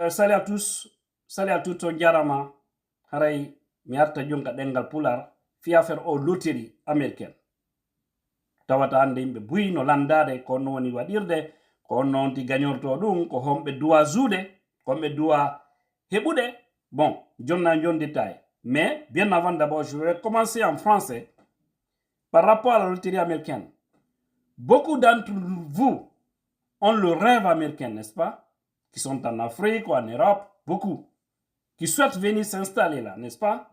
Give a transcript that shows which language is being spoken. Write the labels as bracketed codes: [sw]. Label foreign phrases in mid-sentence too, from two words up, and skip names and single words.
[fr] salut à tous, salut à toutes [ff] on jarama. Haray mi arta jonka dengal pular fi affaire o [fr] loterie américaine. [ff] Tawata ande yimɓe buyi no landade ko non woni waɗirde ko non ti gagnorto ɗum ko homɓe duwa zuude ko homɓe duwa heɓude. Bon, jonna jon détail. [fr] Mais bien avant d'abord, je vais commencer en français par rapport à la loterie américaine. Beaucoup d'entre vous ont le rêve américain, n'est-ce pas? Qui sont en Afrique ou en Europe, beaucoup, qui souhaitent venir s'installer là, n'est-ce pas?